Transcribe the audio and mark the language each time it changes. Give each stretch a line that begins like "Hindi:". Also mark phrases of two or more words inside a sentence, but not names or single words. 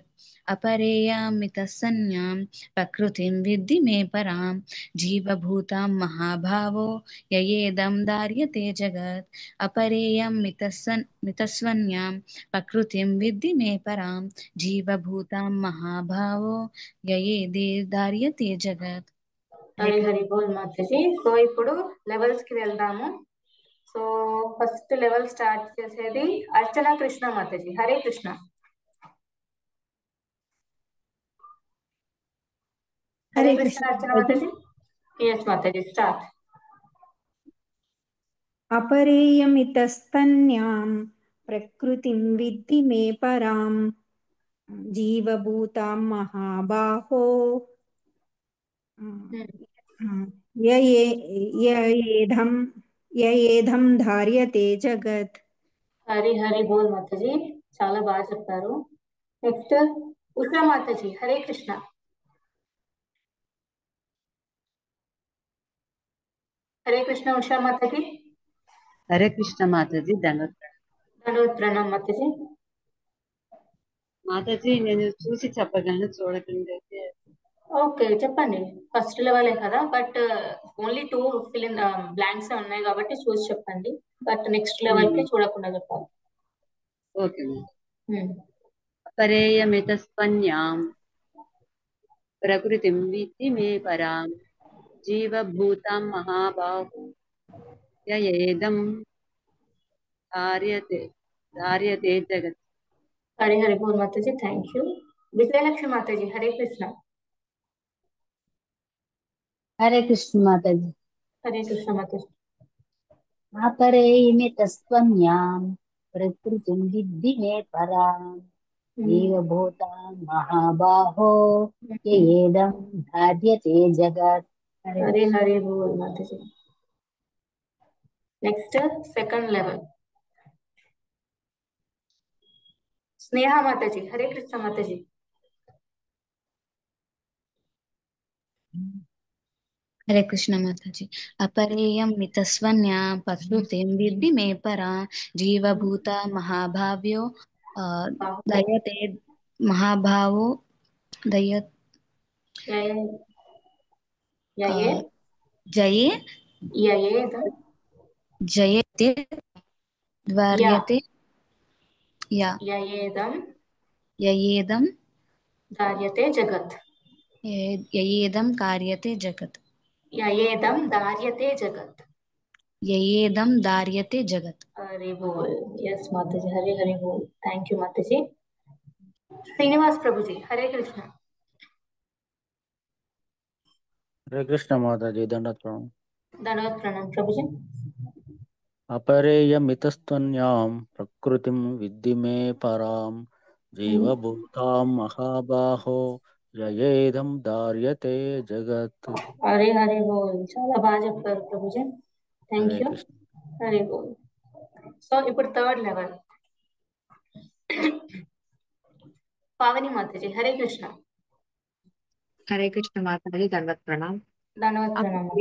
Sanskrit: अपरेयमितस्वन्यां प्रकृतिं विद्धि मे परां जीवभूतां महाभावो ययेदं धार्यते जगत्. अपरेयमितस्वन्यां प्रकृतिं विद्धि मे परां जीवभूतां महाभावो ययेदे धार्यते जगत्.
Telugu: హరి హరి బోల్ మాతాజీ. సో ఇప్పుడు లెవెల్స్ కి వెళ్దాము. సో
English: first level start
Telugu: చేసేది అర్చన కృష్ణ మాతాజీ, హరే కృష్ణ. హరే కృష్ణ అర్చన మాతాజీ. ఎస్ మాతాజీ, స్టార్ట్.
Sanskrit: अपरेयमितस्तन्यां प्रकृतिं विद्धि मे परां जीवभूतां महाबाहो ययेधं ययेधं धार्यते जगत्.
Telugu: హరి హరి బోల్ మాతాజీ, చాలా బాగా చెప్పారు. నెక్స్ట్ ఉషా మాతాజీ, హరే కృష్ణ. హరే కృష్ణ ఉషా మాతాజీ. హరే కృష్ణ మాతాజీ,
Hindi: धन्यवाद प्रणाम
Telugu: మాతాజీ. మాతాజీ నేను చూసి చెప్పగలను, చూడకుండా అయితే. ఓకే చెప్పండి,
English: first level
Telugu: కదా, బట్
English: only 2 fill in blanks
Telugu: ఉన్నాయి కాబట్టి చూసి చెప్పండి, బట్
English: next level
Telugu: కి చూడకుండా చెప్పాలి. ఓకే.
Sanskrit: अपरेयमितस्त्वन्यां प्रकृतिं विद्धि मे परां जीवभूतं महाबाहु एदं धार्यते धार्यते जगत्.
Telugu: హరి హరి బోల్ మాతాజీ,
English: thank you.
Telugu: విజయలక్ష్మి మాతాజీ, హరే కృష్ణ. హరే కృష్ణ మాతాజీ. హరే కృష్ణ మాతాజీ.
Sanskrit: अपरेयमितस्त्वन्यां प्रकृतिं विद्धि मे परां जीवभूता महाबाहो येदं धार्यते जगत्.
Telugu: హరే హరి బోల్ మాతాజీ.
English: next second level
Telugu: స్నేహ మాతాజీ, హరే కృష్ణ మాతాజీ.
Hindi: हरे कृष्ण माताजी.
Sanskrit: अपरेयं मितस्वन्या प्रकृतिं विद्धि मे परा जीवभूता महाभाव्यो दयते महाभावो दय यये जये ययेद जयते द्वार्यते या ययेदं ययेदं धार्यते जगत्. ययेदं कार्यते जगत्. ययेदं धार्यते जगत्. ययेदं धार्यते जगत्.
Telugu: హరి బోల్. ఎస్ మాతాజీ, హరి హరి బోల్.
English: thank you
Telugu: మాతాజీ. శ్రీనివాస్ ప్రభుజీ, హరే కృష్ణ.
Hindi: हरे कृष्ण माताजी, दंडवत प्रणाम. धन्यवाद प्रणाम
Telugu: ప్రభుజీ.
Sanskrit: अपरेयमितस्त्वन्यां प्रकृतिं विद्धि मे परां जीवभूतां महाबाहो ययेदं धार्यते जगत्.
Telugu: హరే హరి బోల్. చాలా బాగా చెప్పారు ప్రభుజీ, థ్యాంక్ हरे యూ. कृष्ण. హరి బోల్. సో ఇప్పుడు థర్డ్ లెవెల్ పావని మాతాజీ, హరే కృష్ణ. హరే కృష్ణ మాతాజీ,
Hindi: दंडवत प्रणाम. धन्यवाद प्रणाम
Telugu: మాతాజీ.